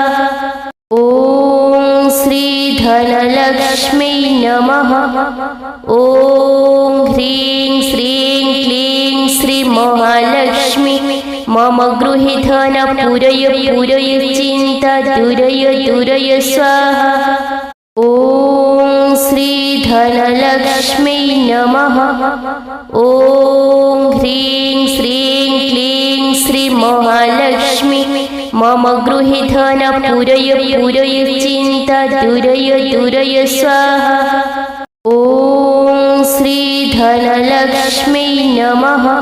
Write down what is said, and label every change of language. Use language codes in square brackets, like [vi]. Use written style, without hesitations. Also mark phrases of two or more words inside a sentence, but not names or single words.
[sa] ॐ श्री धनलक्ष्मी नमः। ॐ ह्रीं श्रीं क्लीं श्री महालक्ष्मी मम गृहे धन पूरय पूरय चिन्ता दूरय दूरय स्वाहा। ॐ श्री धनलक्ष्मी नमः. ॐ ह्रीं श्रीं क्लीं श्री महालक्ष्मी मम गृहे धन पूरय पूरय चिन्ता दूरय दूरय स्वाहा. ॐ श्री धनलक्ष्मी नमः.